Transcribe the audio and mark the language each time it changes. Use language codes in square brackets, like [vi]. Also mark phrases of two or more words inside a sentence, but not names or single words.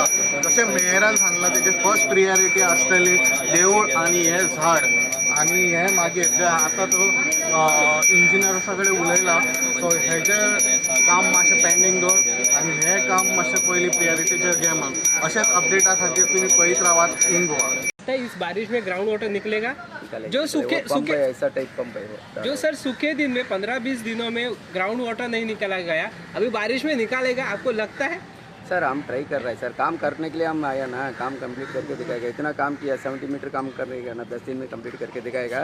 [kok] जशें मेयरान सांगलां तेजी फर्स्ट प्रियोरिटी आसतली देवूळ आनी हें झाड आनी हें मागीर जे आतां तो इंजिनियर्सा कडेन उलयला सो हेजें काम मातशें पेंडींग दवर आनी हें काम मातशें पयलीं प्रियोरिटीचेर घे म्हणून अशेंच अपडेटा खातीर तुमी पळयत रावात इन गोवा. [hi] इस बारिश में [en] ground water [hi] निकलेगा जो सूखे ऐसा टाइप पंप है वो। जो सर सूखे दिन में 15-20 दिनों में [en] ground water [hi] नहीं निकाला गया, अभी बारिश में निकालेगा, आपको लगता है? सर हम ट्राई कर रहे हैं सर, काम करने के लिए हम आया ना, काम कंप्लीट करके दिखाएगा. इतना काम किया 70 मीटर काम करेगा ना, 10 दिन में कंप्लीट करके दिखाएगा.